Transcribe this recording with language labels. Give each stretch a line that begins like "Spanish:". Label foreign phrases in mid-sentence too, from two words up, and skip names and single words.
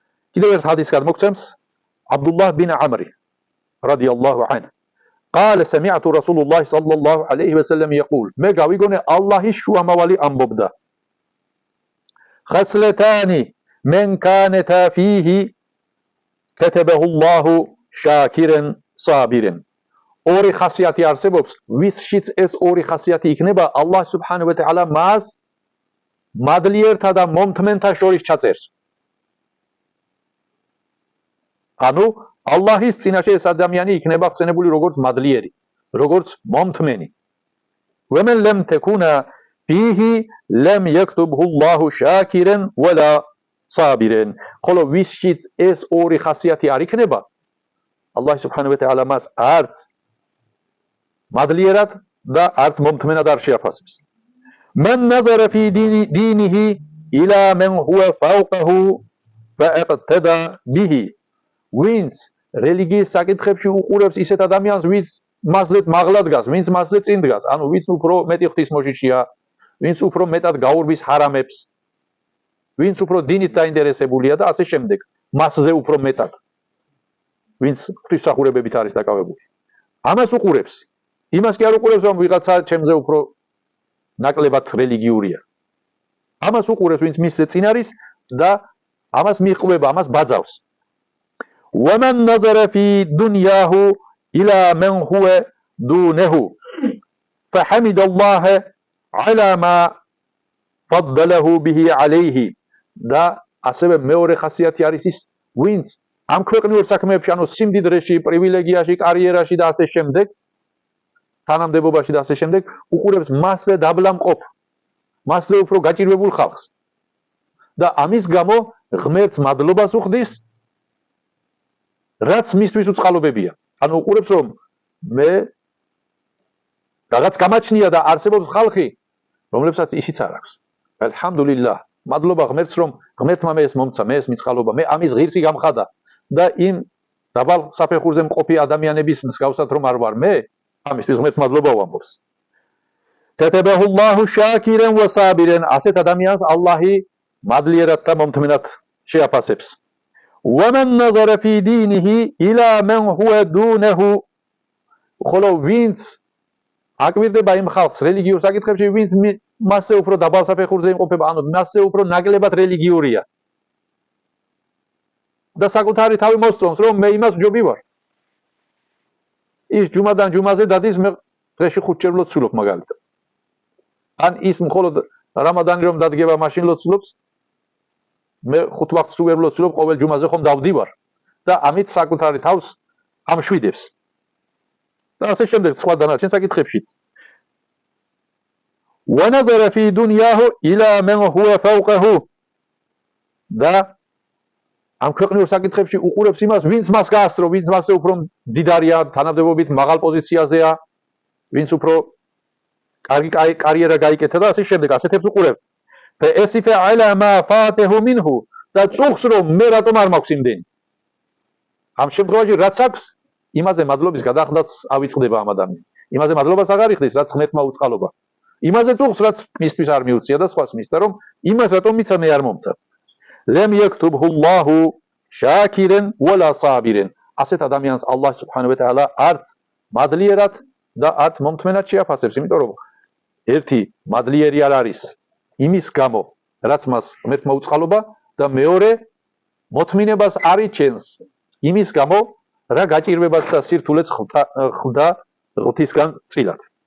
Georgian: კიდევ ერთ ჰადისს გადმოგცემს
Arabic: عبدالله بن عمرو رضي الله عنه قال سمعت رسول الله صلى الله عليه وسلم يقول
Georgian: მე გავიგონე ალლაჰის შუამავალი ამბობდა
Arabic: خصلتان من كانتا فيه كتبه الله شاكرا صابرا
Georgian: ორი ხასიათი არსებობს ვისშიც ეს ორი ხასიათი იქნება
Arabic: الله سبحانه و تعالى
Georgian: მას მადლიერთა და მომთმენთა შორის ჩაწერს ანუ ალლაჰის წინაშე ეს ადამიანი იქნება ხსენებული როგორც მადლიერი, როგორც მომთმენი.
Arabic: ومن لم تكن فيه لم يكتبه الله شاكرا ولا صابرا.
Georgian: ხოლო ვისშიც ეს ორი ხასიათი არ იქნება,
Arabic: الله سبحانه و تعالى
Georgian: მას არც მადლიერად და არც მომთმენად არ შეაფასებს.
Arabic: من نظر في دينه إلى من هو فوقه فاقتدى به.
Georgian: ვინც რელიგიის საკითხებში უყურებს ისეთ ადამიანს, ვინც მასზე მაღლა დგას, ვინც მასზე წინ დგას, ანუ ვინც უფრო მეტი ღვთისმოშიშია, ვინც უფრო მეტად გაურბის ჰარამებს, ვინც უფრო დინით დაინტერესებულია და ასე შემდეგ, მასზე უფრო მეტად, ვინც ღვთისმსახურებებით არის დაკავებული. ამას უყურებს. იმას კი არ უყურებს, რომ ვიღაცა ჩემზე უფრო ნაკლებად რელიგიურია. ამას უყურებს, ვინც მისზე წინ არის და ამას მიყვება, ამას ბაძავს.
Arabic: ومن نظر في دنياه إلى من هو دونه فحمد الله على ما فضله به عليه
Georgian: და ასევე მეორე ხასიათი არის ის ვინც ამ ქვეყნიურ საქმეებში ანუ სიმდიდრეში, პრივილეგიაში, კარიერაში და ასე შემდეგ თანამდებობაში და ასე შემდეგ უყურებს მასზე დაბლამყოფ მასზე უფრო გაჭირვებულ ხალხს და ამის გამო ღმერთს მადლობას უხდის რაც მისთვის უწყალობებია. ანუ უყურებს რომ მე რაღაც გამაჩნია და არსებობს ხალხი, რომლებსაც ისიც არ აქვს. ალჰამდულილlah, მადლობა ღმერთს რომ ღმერთმა მე ეს მომცა, მე ეს მიწყალობა, მე ამის ღირსი გამხადა და იმ დაბალ საფეხურზე მყოფი ადამიანების მსგავსად რომ არ ვარ მე, ამისთვის ღმერთს მადლობა ვამბობს.
Arabic: كتبه الله شاكرا وصابرا.
Georgian: ასეთ ადამიანს ალლაჰი მადლიერად და მომთმენად შეაფასებს.
Arabic: ومن نظر في دينه إلى من هو دونه.
Georgian: ხოლო ვინც აკვირდება იმ ხალხს რელიგიურ საკითხებში, ვინც მასზე უფრო დაბალ საფეხურზე იმყოფება, ანუ მასზე უფრო ნაკლებად რელიგიურია. და საკუთარი თავი მოსწონს, რომ მე იმას ვჯობი ვარ. ის ჯუმადან ჯუმაზე დადის, მე დღეში 5 ჯერ ლოცულობ მაგალითად. ან ის მხოლოდ რამადანი რომ დადგება, მაშინ ლოცულობს. მე 5 ვახტს ვერ ლოცულობ, ყოველ ჯუმაზე ხომ დავდივარ და ამით საკუთარი თავს ამშვიდებს. და ასე შემდეგ სხვა დანარჩენ საკითხებშიც.
Arabic: ونظر في دنياه إلى من هو فوقه.
Georgian: და ამ ქვეყნიურ საკითხებში უყურებს იმას, ვინც მას გაასწრო, ვინც მასზე უფრო მდიდარია, თანამდებობით მაღალ პოზიციაზეა, ვინც უფრო კარგი კარიერა გაიკეთა და ასე შემდეგ, ასეთებს უყურებს.
Arabic: فأسف على ما فاته منه.
Georgian: და წუხს რომ მე რატომ არ მაქვს იმდენი. ამ შემთხვევაში რაც აქვს, იმაზე მადლობის გადახდაც ავიწყდება ამ ადამიანს. იმაზე მადლობას აღარ იხდის, რაც ღმერთმა უწყალობა. იმაზე წუხს, რაც მისთვის არ მიუწია და სხვას მისცა, რომ იმას რატომ მიცა მე არ მომცა.
Arabic: لم يكتبه الله شاكرا ولا صابرا.
Georgian: ასეთ ადამიანს
Arabic: الله سبحانه و تعالى
Georgian: არც მადლიერად და არც მომთმენად შეაფასებს, იმიტომ რომ ერთი მადლიერი არ არის იმის გამო, რაც მას ღმერთმა უწყალობა და მეორე მოთმინებას არ იჩენს იმის გამო, რა გაჭირვებას და სირთულეც ხვდა ღვთისგან წილად.